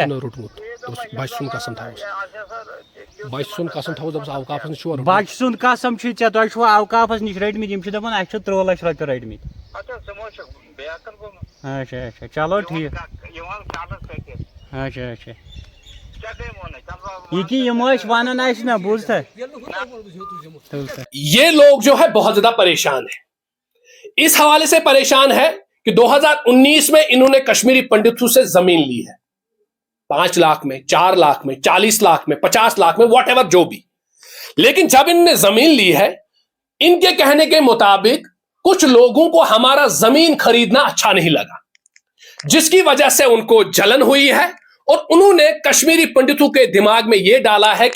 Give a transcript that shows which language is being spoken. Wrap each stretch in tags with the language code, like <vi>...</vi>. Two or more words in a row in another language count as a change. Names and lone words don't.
<ks>بچہ سُند قسم تھاوس بچہ سُند قسم تھاوس دپس اوقافس نش چھُ بچہ سُند قسم چھُ ژےٚ تۄہہِ چھُوا اوقافس نِش رٔٹمٕتۍ یِم چھِ دپان اسہِ چھِ 3 لچھ رۄپیہِ رٔٹمٕتۍ</ks> <ur>اچھا اچھا چلو ٹھیٖک اچھا اچھا</ur> <ks>یہ کہ یم ونان اسہِ نا بوٗزتھا</ks> <ur>یہ لوگ جو ہے بہت زیادہ پریشان ہیں اس حوالے سے پریشان ہے کہ 2019 میں انہوں نے کشمیری پنڈتوں سے زمین لی ہے 5 لاکھ میں 4 لاکھ میں 40 لاکھ میں 50 لاکھ میں</ur> <en>what ever</en> <ur>جو بھی لیکن جب ان نے زمین لی ہے ان کے کہنے کے مطابق کچھ لوگوں کو ہمارا زمین خریدنا اچھا نہیں لگا جس کی وجہ سے ان کو جلن ہوئی ہے اور انہوں نے کشمیری پنڈتوں کے دماغ میں یہ ڈالا ہے</ur>